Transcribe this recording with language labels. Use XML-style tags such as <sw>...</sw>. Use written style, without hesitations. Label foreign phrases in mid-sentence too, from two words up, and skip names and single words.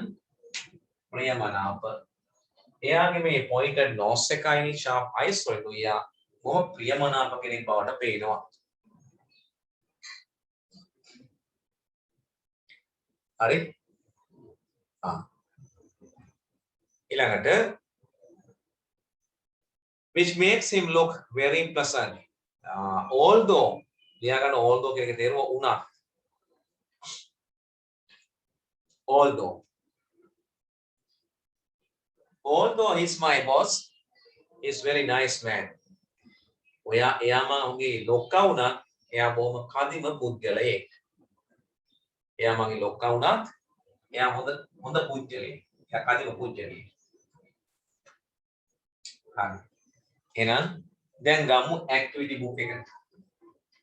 <si>ප්‍රියමනාප. එයාගේ මේ</si> <en>pointed nose</en> <si>එකයි</si> <en>sharp eyes</en> <si>වලට එයා බොහොම ප්‍රියමනාප කෙනෙක් බවට පේනවා. හරි? ඊළඟට</si> <en>which makes him look very pleasant.</en> <si>Although ලියාගන්න although කියන එක තේරුම උනත්.</si> <en>Although he's my boss, he's very nice man.</en> <si>එයා මගේ ලොක්කා වුණත් එයා බොහොම කදිම පුද්ගලයෙක්. එයා මගේ ලොක්කා වුණත් එයා හොඳ පුද්ගලයෙක්. එයා කදිම පුද්ගලයෙක්. හරි. එහෙනම් දැන් ගමු</si> <en>activity book</en> <si>එකට.</si>